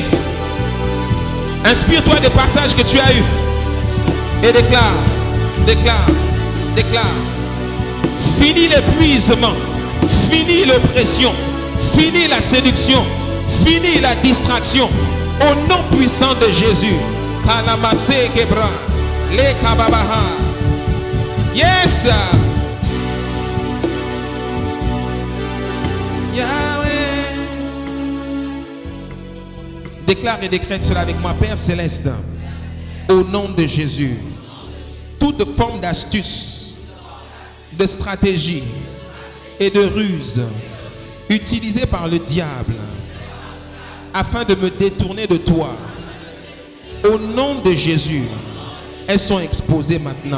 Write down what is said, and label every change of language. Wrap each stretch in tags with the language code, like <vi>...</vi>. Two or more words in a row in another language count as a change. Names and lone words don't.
<fr>Inspire-toi des passages que tu as eus et déclare, déclare, déclare. Fini l'épuisement, fini l'oppression, fini la séduction, fini la distraction. Au nom puissant de Jésus. Kanamase Gebra. Le Kababaha. Yes. Yahweh. Déclare et décrète cela avec moi. Père Céleste, au nom de Jésus, toute forme d'astuce, de stratégie et de ruse utilisée par le diable afin de me détourner de toi, au nom de Jésus, elles sont exposées maintenant.</fr>